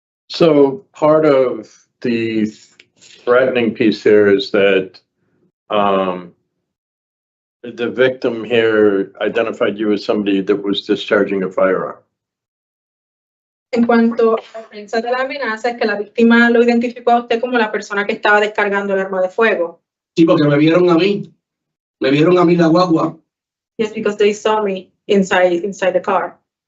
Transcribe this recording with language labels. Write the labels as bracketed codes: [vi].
[en] So part of the threatening piece here is that the victim here identified you as somebody that was discharging a firearm. [es] En cuanto a la defensa de la amenaza, es que la víctima lo identificó a usted como la persona que estaba descargando el arma de fuego. Sí, porque me vieron a mí la guagua. [en] Yes, because they saw me inside the car.